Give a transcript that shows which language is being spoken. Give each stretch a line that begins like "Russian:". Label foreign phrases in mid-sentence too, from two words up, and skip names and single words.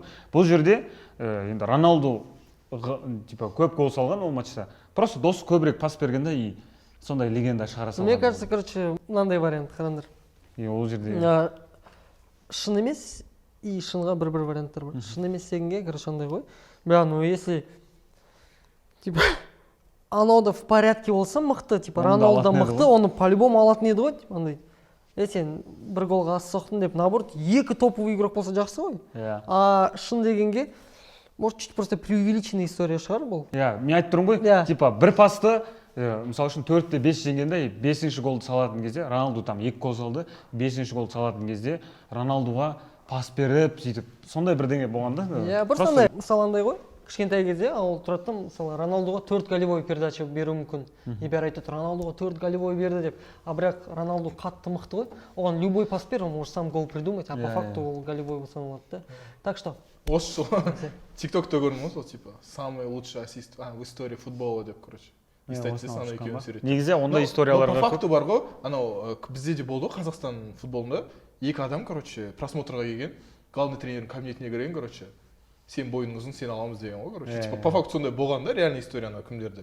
Kazakh: Бұл жерде енді Роналду типа көп гол салған ол матчта. Просто дос көбірек пас бергенде и сондай легенда шығара салған.
Russian: Мне кажется, короче,
Kazakh: мынандай вариант қараңдар. И ол жерде шын емес и шынға бір варианттар бар. Шын емес дегенге, короче, андай ғой. Бля,
Russian: ну если типа
Kazakh: анау
Russian: в порядке
Kazakh: болса мықты, типа Роналду мықты, оны по-любому алатын еді ғой, типа андай. Сен бір голға аз соқтың деп, наоборот, екі
Russian: топовый игрок
Kazakh: болса жақсы ғой. А шын дегенге,
Russian: может, чуть просто преувеличенная история шығар бұл.
Kazakh: Мен айтып тұрмын ғой, типа бір пасты, мысалы үшін 4-5 жеңгенде, 5-ші голды салатын кезде, Роналду там 2 гол салды, 5-ші голды салатын кезде, Роналдуға пас беріп, сөйтіп, сондай бірдеңе болғанда. Просто андай, мысалы андай ғой. Кішкентай кезде ол тұрады, мысалы Роналдуға 4
Russian: голевой передача
Kazakh: беру мүмкін. И бәрі айтады, Роналдуға 4 голевой берді деп. А бірақ Роналду қатты мықты ғой. Оған любой пас бер,
Russian: он может сам гол придумать, а по факту
Kazakh: ол голевой саналады да.
Russian: Так что
Kazakh: осы тиктокта көрдім ғой сол типа
Russian: самый лучший ассист в истории футбола
Kazakh: деп, короче. Естайтын екеуін сөйлейді. Негізі ондай историяларға көп.
Russian: По факту
Kazakh: бар ғой, анау бізде де болды ғой Қазақстан футболында. Екі адам, короче, просмотрға келген, главный тренердің кабинетіне кірген, короче. Сен бойың ұзын, сен аламыз деген ғой, короче. Типа
Russian: по факту
Kazakh: сондай болған да, реальный историяны кімдерде.